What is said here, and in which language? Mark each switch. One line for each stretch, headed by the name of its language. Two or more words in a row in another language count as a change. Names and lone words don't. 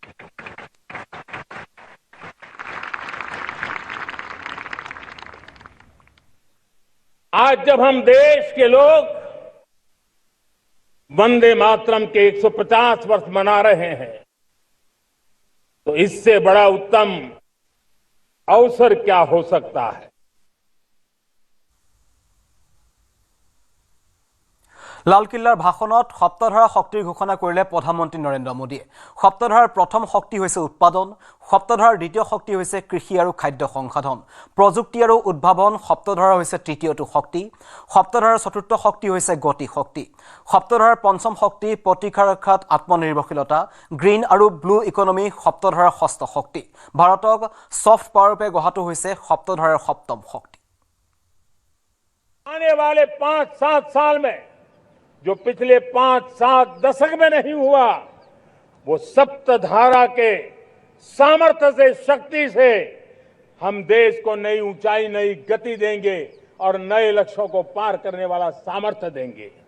Hindi: आज जब हम देश के लोग वंदे मातरम के 150 वर्ष मना रहे हैं तो इससे बड़ा उत्तम अवसर क्या हो सकता है।
Assamese: লালকিল্লাৰ ভাষণত সপ্তধাৰা শক্তিৰ ঘোষণা কৰিলে প্ৰধানমন্ত্ৰী নৰেন্দ্ৰ মোদীয়ে। সপ্তধাৰাৰ প্ৰথম শক্তি হৈছে উৎপাদন, সপ্তধাৰাৰ দ্বিতীয় শক্তি হৈছে কৃষি আৰু খাদ্য সংসাধন, প্ৰযুক্তি আৰু উদ্ভাৱন সপ্তধাৰা হৈছে তৃতীয়টো শক্তি, সপ্তধাৰাৰ চতুৰ্থ শক্তি হৈছে গতি শক্তি, সপ্তধাৰাৰ পঞ্চম শক্তি প্ৰতিৰক্ষা ৰক্ষাত আত্মনিৰ্ভৰশীলতা, গ্ৰীণ আৰু
English: blue economy
Assamese: সপ্তধাৰাৰ ষষ্ঠ শক্তি, ভাৰতক সফ্ট পাৱাৰৰূপে গঢ়াটো হৈছে সপ্তধাৰাৰ সপ্তম শক্তি।
Hindi: आने वाले 5-7 साल में जो पिछले 5-7 दशक में नहीं हुआ वो सप्तधारा के सामर्थ्य से, शक्ति से हम देश को नई ऊंचाई, नई गति देंगे और नए लक्ष्यों को पार करने वाला सामर्थ्य देंगे।